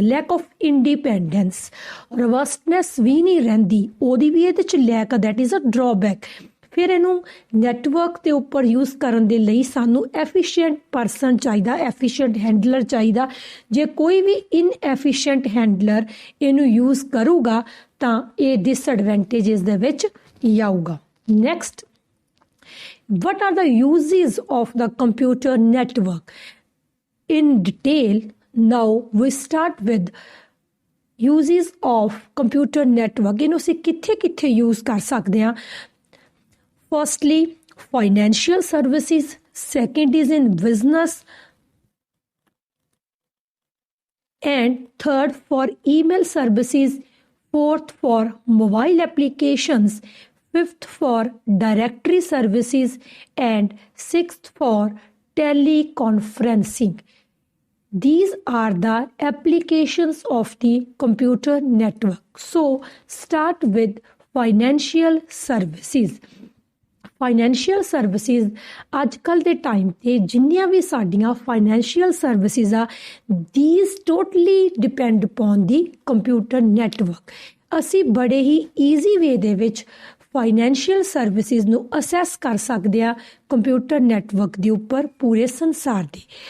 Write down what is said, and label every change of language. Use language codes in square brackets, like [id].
[pa] Lack of independence, ਰਵਸਟਨੈਸ ਵੀ ਨਹੀਂ ਰਹਿੰਦੀ, ਉਹਦੀ ਵੀ ਇਹਦੇ 'ਚ ਲੈਕ ਆ, [en] That is a drawback. [pa] ਫਿਰ ਇਹਨੂੰ ਨੈਟਵਰਕ ਦੇ ਉੱਪਰ ਯੂਜ਼ ਕਰਨ ਦੇ ਲਈ ਸਾਨੂੰ ਐਫੀਸ਼ੀਐਂਟ ਪਰਸਨ ਚਾਹੀਦਾ, ਐਫੀਸ਼ੀਐਂਟ ਹੈਂਡਲਰ ਚਾਹੀਦਾ। ਜੇ ਕੋਈ ਵੀ ਇਨਐਫੀਸ਼ੀਐਂਟ ਹੈਂਡਲਰ ਇਹਨੂੰ ਯੂਜ਼ ਕਰੂਗਾ ਤਾਂ ਇਹ ਡਿਸਐਡਵਾਂਟੇਜਸ ਦੇ ਵਿੱਚ ਹੀ ਆਊਗਾ। [en] Next, what are the uses of the computer network in detail? Now we start with uses of computer network। [pa] ਇਹਨੂੰ ਅਸੀਂ ਕਿੱਥੇ use ਕਰ ਸਕਦੇ ਹਾਂ? [en] Firstly, financial services. Second is in business. And third for email services. Fourth for mobile applications. Fifth for directory services, and sixth for teleconferencing. These are the applications of the computer network. So start with financial services. [pa] Financial services ਅੱਜ ਕੱਲ੍ਹ ਦੇ time 'ਤੇ ਜਿੰਨੀਆਂ ਵੀ ਸਾਡੀਆਂ financial services ਆ, [en] These totally depend upon the computer network. [pa] ਅਸੀਂ ਬੜੇ ਹੀ easy way ਦੇ ਵਿੱਚ ਫਾਈਨੈਂਸ਼ੀਅਲ ਸਰਵਿਸਿਜ਼ ਨੂੰ ਅਸੈਸ ਕਰ ਸਕਦੇ ਆ ਕੰਪਿਊਟਰ ਨੈਟਵਰਕ ਦੇ ਉੱਪਰ ਪੂਰੇ ਸੰਸਾਰ ਦੀ।